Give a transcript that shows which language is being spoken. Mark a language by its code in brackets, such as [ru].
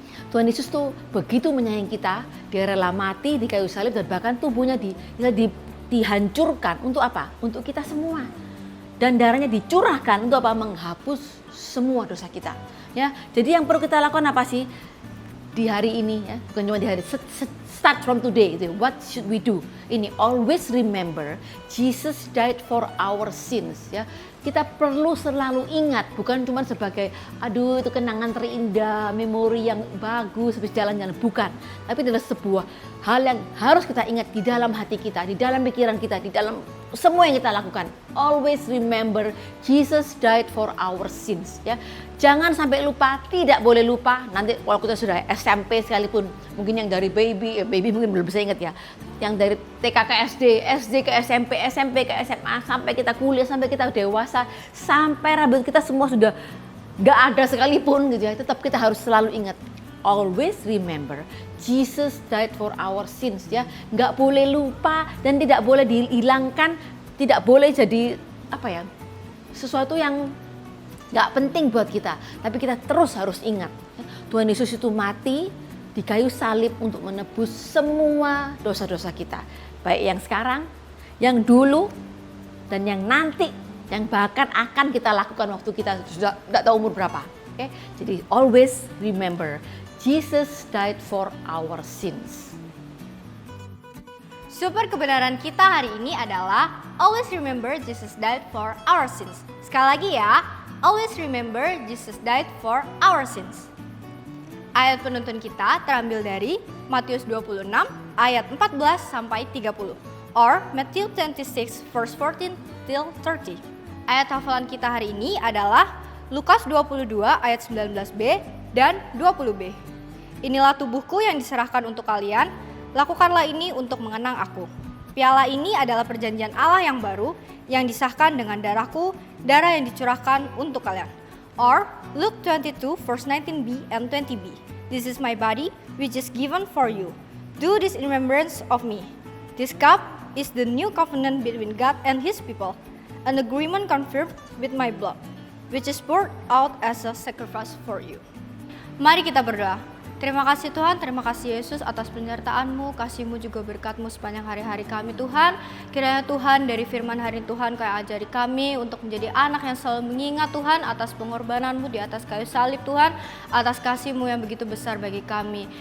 [id] Tuhan Yesus tuh begitu menyayangi kita, dia rela mati di kayu salib dan bahkan tubuhnya dihancurkan untuk apa? Untuk kita semua. Dan darahnya dicurahkan untuk apa? Menghapus semua dosa kita. Ya, jadi yang perlu kita lakukan apa sih di hari ini ya? Bukan cuma di hari [en] start from today [id] itu. [en] What should we do? [id] Ini [en] always remember Jesus died for our sins ya. [id] Kita perlu selalu ingat, bukan cuma sebagai aduh itu kenangan terindah, memori yang bagus habis jalan-jalan, bukan. Tapi adalah sebuah hal yang harus kita ingat di dalam hati kita, di dalam pikiran kita, di dalam semua yang kita lakukan. [en] Always remember Jesus died for our sins ya. [id] Jangan sampai lupa, tidak boleh lupa. Nanti kalau kita sudah SMP sekalipun, mungkin yang dari baby mungkin belum bisa ingat ya. Yang dari TK ke SD, SD ke SMP, SMP ke SMA, sampai kita kuliah, sampai kita dewasa, sampai rambut kita semua sudah gak ada sekalipun gitu ya. Tetap kita harus selalu ingat. [en] Always remember Jesus died for our sins ya. [id] Gak boleh lupa dan tidak boleh dihilangkan, tidak boleh jadi apa ya, sesuatu yang gak penting buat kita. Tapi kita terus harus ingat Tuhan Yesus itu mati di kayu salib untuk menebus semua dosa-dosa kita. Baik yang sekarang, yang dulu, dan yang nanti, yang bahkan akan kita lakukan waktu kita sudah tidak tahu umur berapa. Oke? Jadi [en] always remember Jesus died for our sins. [id] Super kebenaran kita hari ini adalah [en] always remember Jesus died for our sins. [id] Sekali lagi ya, [en] always remember Jesus died for our sins. [id] Ayat penuntun kita terambil dari Matius 26 ayat 14 sampai 30 [en] or Matthew 26 verse 14 till 30. [id] Ayat hafalan kita hari ini adalah Lukas 22 ayat 19b dan 20b. Inilah tubuhku yang diserahkan untuk kalian, lakukanlah ini untuk mengenang aku. Piala ini adalah perjanjian Allah yang baru yang disahkan dengan darahku, darah yang dicurahkan untuk kalian. [en] Or Luke 22 verse 19b and 20b. This is my body which is given for you. Do this in remembrance of me. This cup is the new covenant between God and his people, an agreement confirmed with my blood, which is poured out as a sacrifice for you. [id] Mari kita berdoa. Terima kasih Tuhan, terima kasih Yesus atas penyertaan-Mu, kasih-Mu juga berkat-Mu sepanjang hari-hari kami Tuhan. Kiranya Tuhan dari firman hari Tuhan Kau ajari kami untuk menjadi anak yang selalu mengingat Tuhan atas pengorbanan-Mu di atas kayu salib Tuhan, atas kasih-Mu yang begitu besar bagi kami.